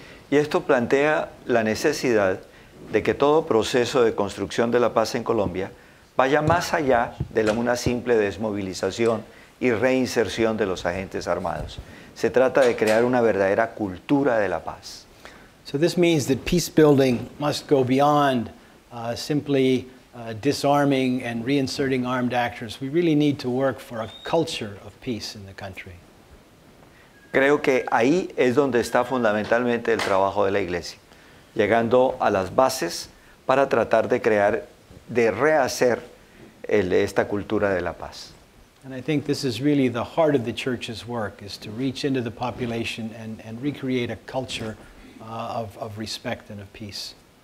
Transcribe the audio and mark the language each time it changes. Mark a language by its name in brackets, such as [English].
[Spanish] Y esto plantea la necesidad de que todo proceso de construcción de la paz en Colombia vaya más allá de una simple desmovilización y reinserción de los agentes armados. Se trata de crear una verdadera cultura de la paz. [English] So this means that peace building must go beyond simply disarming and reinserting armed actors. We really need to work for a culture of peace in the country. [Spanish] Creo que ahí es donde está fundamentalmente el trabajo de la Iglesia, llegando a las bases para tratar de crear, de rehacer esta cultura de la paz. [English] And I think this is really the heart of the church's work, is to reach into the population and recreate a culture of respect and of peace.